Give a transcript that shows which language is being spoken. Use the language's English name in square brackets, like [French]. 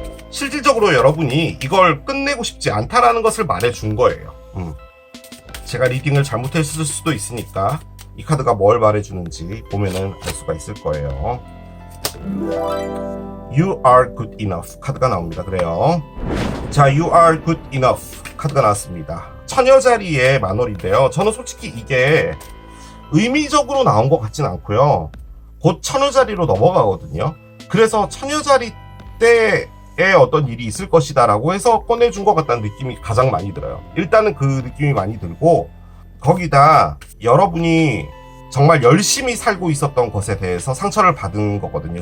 [Korean] 실질적으로 여러분이 이걸 끝내고 싶지 않다라는 것을 말해준 거예요. 제가 리딩을 잘못했을 수도 있으니까 이 카드가 뭘 말해주는지 보면은 알 수가 있을 거예요. [English] You are good enough [Korean] 카드가 나옵니다. 그래요. [English] 자, You are good enough [Korean] 카드가 나왔습니다. 처녀자리의 만월인데요. 저는 솔직히 이게 의미적으로 나온 것 같진 않고요. 곧 처녀자리로 넘어가거든요. 그래서 처녀자리 때에 어떤 일이 있을 것이다 라고 해서 꺼내준 것 같다는 느낌이 가장 많이 들어요. 일단은 그 느낌이 많이 들고 거기다 여러분이 정말 열심히 살고 있었던 것에 대해서 상처를 받은 거거든요.